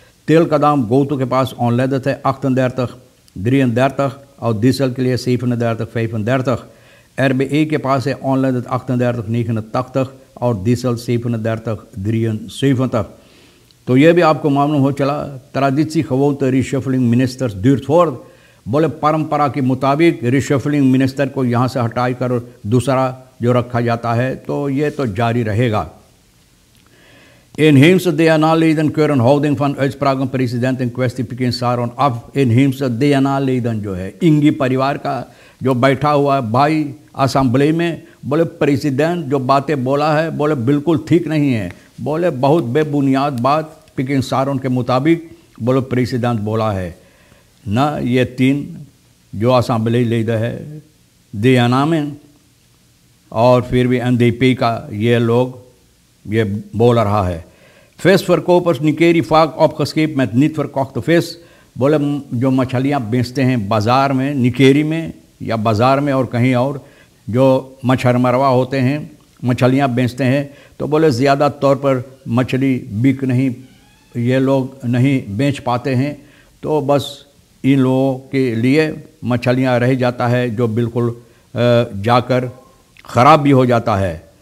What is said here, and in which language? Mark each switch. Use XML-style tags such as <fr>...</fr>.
<hi>तेल का दाम गोतु के पास ऑनलाइन है 38 तक और डीजल के लिए 750 तक। RBA के पास है ऑनलाइन 38 तक और डीजल 750 तक। तो ये भी आपको मालूम हो चला।</hi> <nl>traditie gewoonte reshuffling ministers duurt voort।</nl> <hi>बोले परंपरा के मुताबिक रिशफलिंग मिनिस्टर को यहाँ से हटाई कर दूसरा जो रखा जाता है तो ये तो जारी रहेगा।</hi> <nl>Inheemse DNA-leden keuren houding van uitspraken president in kwestie Peking Saron af। Inheemse DNA-leden</nl> <hi>जो है इंगी परिवार का जो बैठा हुआ है भाई असेंबली में, बोले प्रेसिडेंट जो बातें बोला है बोले बिल्कुल ठीक नहीं है। बोले बहुत बेबुनियाद बात पेकिंग सारोन के मुताबिक बोले प्रेसिडेंट बोला है ना। ये 3 जो असेंबली लीडर है दियाना में और फिर भी NDP का ये लोग ये बोल रहा है।</hi> <nl>Visverkopers Nikeri vaak opgescheept met niet verkochte vis।</nl> <hi>बोले जो मछलियाँ बेचते हैं बाज़ार में, निकेरी में या बाज़ार में और कहीं और, जो मछरमरवा होते हैं मछलियाँ बेचते हैं, तो बोले ज़्यादा तौर पर मछली बिक नहीं, ये लोग नहीं बेच पाते हैं, तो बस इन लोगों के लिए मछलियाँ रह जाता है जो बिल्कुल जाकर ख़राब भी हो जाता है।</hi>